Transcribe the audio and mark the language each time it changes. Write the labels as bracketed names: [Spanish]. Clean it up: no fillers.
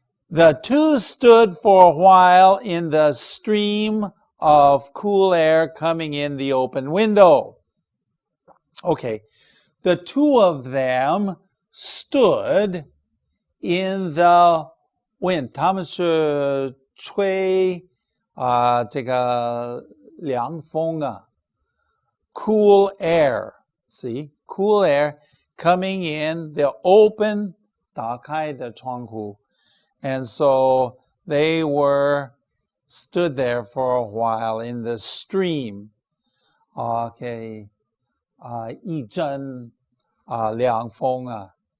[English] The two stood for a while in the stream of cool air coming in the open window. Okay, the two of them stood in the wind. [Chinese] 他们是吹这个凉风啊 [English] cool air. See, cool air coming in the open [Chinese] 打开的窗户. [English] And so they stood there for a while in the stream. [Chinese] Okay. 一阵凉风啊.